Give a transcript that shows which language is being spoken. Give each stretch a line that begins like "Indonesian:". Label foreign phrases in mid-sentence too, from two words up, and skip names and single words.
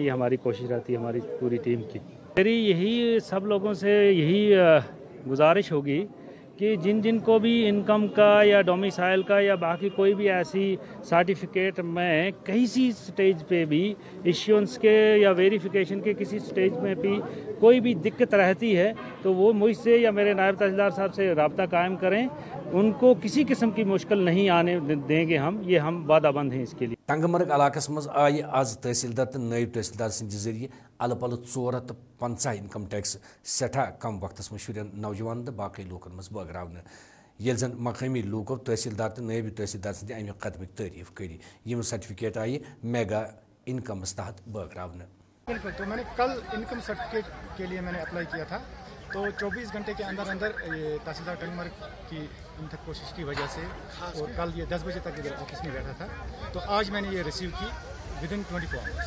Urdu: یہ ہماری کوشش رہتی ہے ہماری پوری ٹیم کی۔ میری یہی سب لوگوں سے یہی گزارش ہوگی کہ جن کو بھی انکم کا یا ڈومیسائل کا یا باقی کوئی بھی ایسی سرٹیفکیٹ میں کسی اسٹیج پہ بھی اشیونس کے یا ویریفکیشن کے کسی اسٹیج میں بھی کوئی بھی دقت رہتی ہے تو وہ مجھ سے یا میرے نائب تحصیلدار صاحب سے رابطہ قائم کریں. ان کو کسی قسم کی مشکل نہیں آنے دیں گے ہم وعدہ بند ہیں اس کے لیے.
Kashmiri: तंगमर्ग इलाकस मज आय आज तहसीलदार तो नायब तहसीलदार सद जरिए अल पल 450
English: income tax
Kashmiri: सठा
Urdu: کم وقت میں
Kashmiri: शुरन नौजवान तो बाकी लूकन मज बगरावन ये जन मकामी लूको तहसीलदार तो नायब तहसीलदार सद अमे कदमक तारीफ करी। यम सर्टिफिकेट आय मेगा इनकमस तहत बगरावन।
Urdu: بالکل، تو میں نے کل
English: income certificate
Urdu: کے لیے میں نے اپلائی کیا تھا تو 24 گھنٹے کے اندر یہ تحصیلدار ٹنگمرگ کی تک کوشش کی وجہ سے اور کل یہ 10 بجے تک ادھر آفس میں بیٹھا تھا تو آج میں نے یہ ریسیو کی
English: within 24 hours.